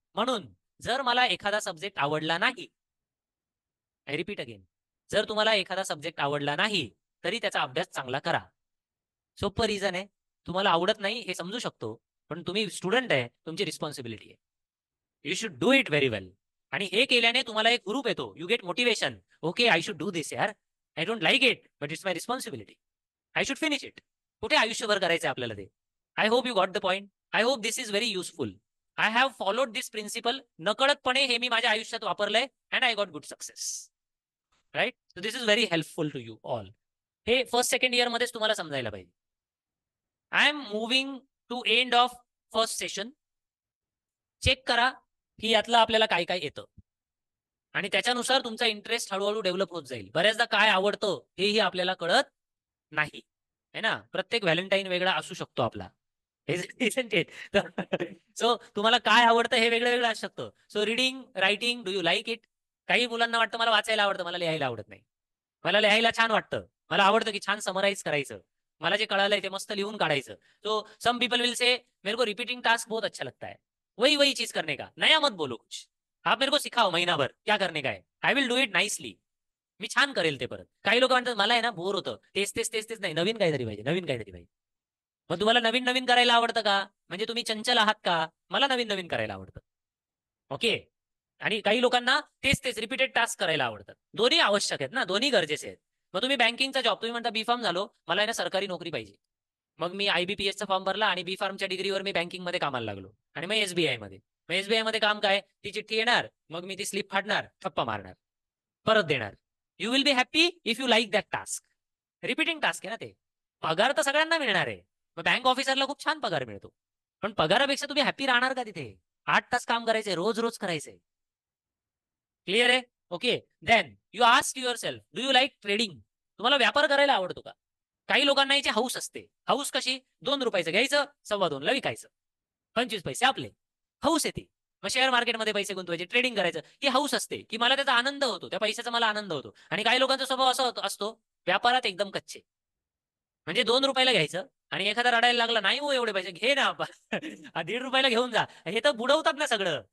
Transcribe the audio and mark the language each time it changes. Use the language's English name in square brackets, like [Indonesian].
[Marathi] म्हणून जर मला एखादा सब्जेक्ट आवडला नाही, [English] I repeat again, [Marathi] जर तुम्हाला एखादा सब्जेक्ट आवडला नाही तरी त्याचा अभ्यास चांगला करा. सोपं रिझन आहे, तुम्हाला आवडत नाही हे समजू शकतो, पण तुम्ही स्टुडंट आहे, तुमची रिस्पॉन्सिबिलिटी आहे. [English] You should do it very well. [Marathi] आणि हे केल्याने तुम्हाला एक ग्रुप येतो, [English] You get motivation. Okay, I should do this यार, I don't like it but it's my responsibility, I should finish it. [Marathi] कुठे आयुष्यभर करायचंय आपल्याला ते. [English] I hope you got the point. I hope this is very useful. I have followed this principle. [Marathi] नकळतपणे हे मी माझ्या आयुष्यात वापरलंय [English] And I got good success. Right, so this is very helpful to you all. [Marathi] हे first second year मध्येच तुम्हाला समजायला पाहिजे. [English] I am moving to end of first session. [Marathi] Check करा की यातलं आपल्याला काय काय येतं, आणि त्याच्यानुसार तुमचा इंटरेस्ट हळूहळू डेव्हलप होत जाईल. बऱ्याचदा काय आवडतं हेही आपल्याला कळत नाही, है ना. प्रत्येक व्हॅलेंटाईन वेगळा असू शकतो आपला. सो तुम्हाला काय आवडतं हे वेगळं वेगळं असू शकतं. So reading, writing, [English] Do you like it? [Marathi] काही मुलांना वाटतं मला वाचायला आवडतं, मला लिहायला आवडत नाही. मला लिहायला छान वाटतं, मला आवडतं की छान समराईज करायचं, मला जे कळालंय ते मस्त लिहून काढायचं. [Hindi] तो सम पीपल विल से मेरे को रिपीटिंग टास्क बहुत अच्छा लगता है, वही वही चीज करने का, नया मत बोलो कुछ, आप मेरे को सिखाओ महीना भर क्या करने का है, [English] I will do it nicely. [Marathi] मी छान करेल ते परत. काही लोक म्हणतात मला आहे ना बोर होतं, तेच तेच तेच तेच नाही, नवीन काहीतरी पाहिजे, नवीन काहीतरी पाहिजे. मग तुम्हाला नवीन नवीन करायला आवडतं का? म्हणजे तुम्ही चंचल आहात का? मला नवीन नवीन करायला आवडतं. ओके. आणि काही लोकांना तेच तेच रिपीटेड टास्क करायला आवडतात. दोन्ही आवश्यक आहेत ना, दोन्ही गरजेचे आहेत. मग तुम्ही बँकिंगचा जॉब, तुम्ही म्हणता बी फार्म झालो, मला आहे ना सरकारी नोकरी पाहिजे. मग मी IBPS चा फॉर्म भरला आणि बी फार्मच्या डिग्रीवर मी बँकिंग मध्ये कामाला लागलो, आणि मग SBI मध्ये. मग SBI मध्ये काम काय, ती चिठ्ठी येणार, मग मी ती स्लिप फाडणार, ठप्पा मारणार, परत देणार. [English] You will be happy if you like that task. [Marathi] Repeating task आहे ना ते. पगार तर सगळ्यांना मिळणार आहे. मग बँक ऑफिसरला खूप छान पगार मिळतो, पण पगारापेक्षा तुम्ही हॅप्पी राहणार का तिथे? 8 तास काम करायचे, रोज रोज करायचे. क्लिअर आहे? Okay. [English] Then you ask yourself, do you like trading? [Marathi] तुम्हाला व्यापार करायला आवडतो का? काही लोकांना याची हाऊस असते. हाऊस कशी? ₹2 घ्यायचं, 2.25ला विकायचं, 25 पैसे आपले. हाऊस येते. मग शेअर मार्केटमध्ये पैसे गुंतवायचे, ट्रेडिंग करायचं, ही हाऊस असते की मला त्याचा आनंद होतो, त्या पैशाचा मला आनंद होतो. आणि काही लोकांचा स्वभाव असा असतो, व्यापारात एकदम कच्चे. म्हणजे ₹2 घ्यायचं, आणि एखादा रडायला लागला, नाही हो एवढे पैसे घे ना, ₹1.5 घेऊन जा, हे तर बुडवतात ना सगळं.